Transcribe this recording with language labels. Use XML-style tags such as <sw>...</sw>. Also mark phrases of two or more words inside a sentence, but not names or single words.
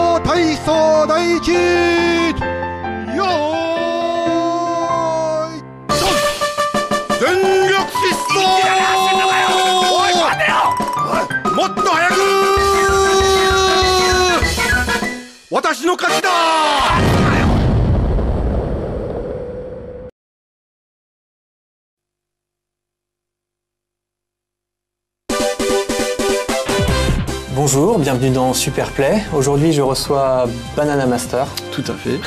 <ja>体操第一よーいドン全力疾走おい待てよもっと早く私の勝ちだ</ja> <fr>Bonjour, bienvenue dans Superplay. Aujourd'hui, je reçois Banana Master. Tout à fait.</fr>